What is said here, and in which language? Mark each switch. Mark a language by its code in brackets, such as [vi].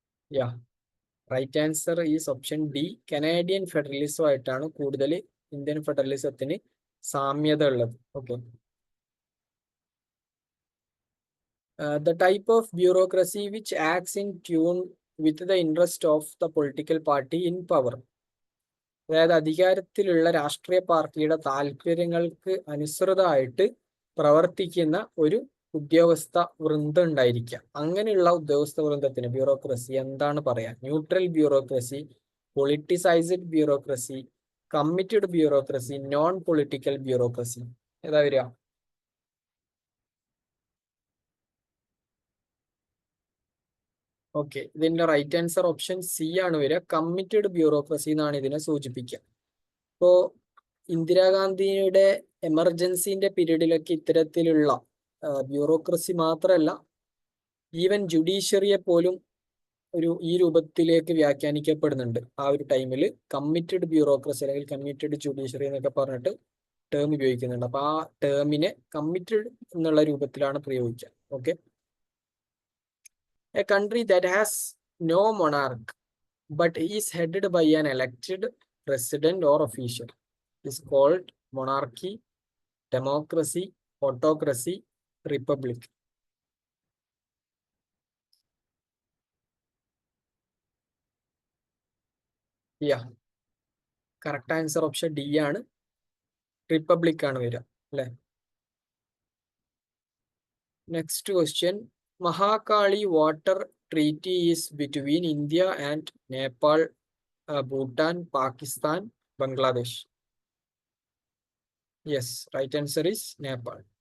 [en] yeah, right answer is option D, [ml] Canadian ഫെഡറലിസമായിട്ടാണ് കൂടുതൽ Indian ഫെഡറലിസത്തിന് സാമ്യത ഉള്ളത്. Okay. [en] The type of bureaucracy which acts in tune with the interest of the political party in power. [ml] അതായത് അധികാരത്തിലുള്ള രാഷ്ട്രീയ പാർട്ടിയുടെ താല്പര്യങ്ങൾക്ക് അനുസൃതമായിട്ട് പ്രവർത്തിക്കുന്ന ഒരു ഉദ്യോഗസ്ഥ വൃന്ദം ഉണ്ടായിരിക്കാം. അങ്ങനെയുള്ള ഉദ്യോഗസ്ഥ വൃന്ദത്തിന് ബ്യൂറോക്രസി എന്താണ് പറയാ? Neutral bureaucracy, politicised bureaucracy, committed bureaucracy, non political bureaucracy. ഏതാ വരിക? ഓക്കെ, ഇതിന്റെ [en] right answer option C [ml] ആണ് വരിക. കമ്മിറ്റഡ് ബ്യൂറോക്രസി എന്നാണ് ഇതിനെ സൂചിപ്പിക്കുക. ഇപ്പോ ഇന്ദിരാഗാന്ധിയുടെ എമർജൻസിന്റെ പീരീഡിലൊക്കെ ഇത്തരത്തിലുള്ള ബ്യൂറോക്രസി മാത്രമല്ല, ഈവൻ ജുഡീഷ്യറിയെ പോലും ഈ രൂപത്തിലേക്ക് വ്യാഖ്യാനിക്കപ്പെടുന്നുണ്ട്. ആ ഒരു ടൈമിൽ കമ്മിറ്റഡ് ബ്യൂറോക്രസി അല്ലെങ്കിൽ കമ്മിറ്റഡ് ജുഡീഷ്യറി എന്നൊക്കെ പറഞ്ഞിട്ട് ടേം ഉപയോഗിക്കുന്നുണ്ട്. അപ്പൊ ആ ടേമിനെ കമ്മിറ്റഡ് എന്നുള്ള രൂപത്തിലാണ് പ്രയോഗിക്കുക. Okay. [en] A country that has no monarch but is headed by an elected president or official is called monarchy, democracy, autocracy, republic. Yeah, correct answer option D [ml] ആണ്, republic ആണ് വരിക അല്ലെ. [en] Next question. Mahakali water treaty is between India and Nepal, Bhutan, Pakistan, Bangladesh. Yes, right answer is Nepal.